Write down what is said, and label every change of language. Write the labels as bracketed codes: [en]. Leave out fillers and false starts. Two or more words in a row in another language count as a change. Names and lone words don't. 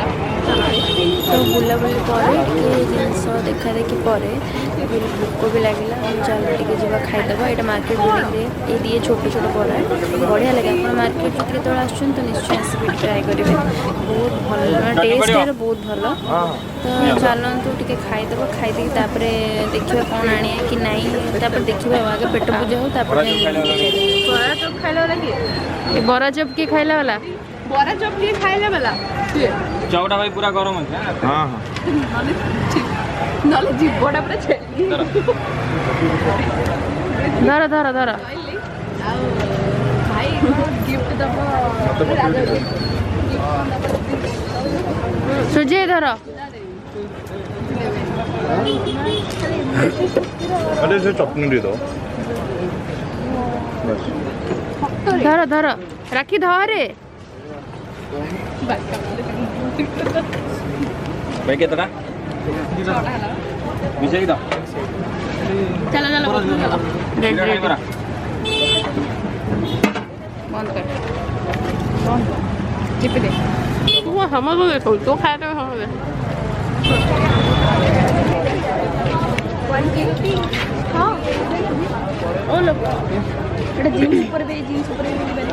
[or] ତ ବୁଲାବୁଲି ପରେ ଟିକେ ଜିନିଷ ଦେଖା ଦେଖି ପରେ ଭୋକ ବି ଲାଗିଲା ଚାଲ ଟିକେ ଯିବା ଖାଇଦେବା ଏଇଟା ମାର୍କେଟ ବିଲ୍ଡିଂରେ ଏଇ ଦିଏ ଛୋଟ ଛୋଟ ବରା ବଢ଼ିଆ ଲାଗେ ଆପଣ ମାର୍କେଟରୁ କେତେବେଳେ ଆସୁଛନ୍ତି ତ ନିଶ୍ଚୟ ଆସିବେ ଟ୍ରାଏ କରିବେ ବହୁତ ଭଲ ଟେଷ୍ଟ ବହୁତ ଭଲ ତ ଚାଲନ୍ତୁ ଟିକେ ଖାଇଦେବା ଖାଇଦେଇକି ତାପରେ ଦେଖିବା କ'ଣ ଆଣିବା କି ନାହିଁ ତାପରେ ଦେଖିବା ଆଗେ ପେଟ ପୂଜା ହଉ ତାପରେ ବରା ଚପ୍ ଖାଇଲା ବାଲା କିଏ ବରା ଚପ୍ କିଏ ଖାଇଲା ବାଲା ବରା ଚପ୍ କିଏ ଖାଇଲା ବାଲା [hi] चौड़ा भाई पूरा गरम है हाँ [or] ନହେଲେ ଜୀବଟା ପୁରା ଛେଲି ଧର ଧର ଧର ଆଉ ଭାଇ ଗିଫ୍ଟ ଦବ ସୁଜୟ ଧର [hi] अरे से चटनी दे दो [or] ଧର ଧର ରାକ୍ଷୀ ଧରେ [hi] भाई कितना विजय दा [or] ଚାଲ ଚାଲ ରେଡି ରେଡି ବନ୍ଦ କର ଚିପି ଦେ ତୁ ସମସ୍ତଙ୍କୁ ଦେଖୁ ତୁ ଖାଇବା ସମସ୍ତେ ହଁ ଓ ଲୋକ ଏଟା ଜିନ୍ସ ଉପରେ ବି ଜିନ୍ସ ଉପରେ ବି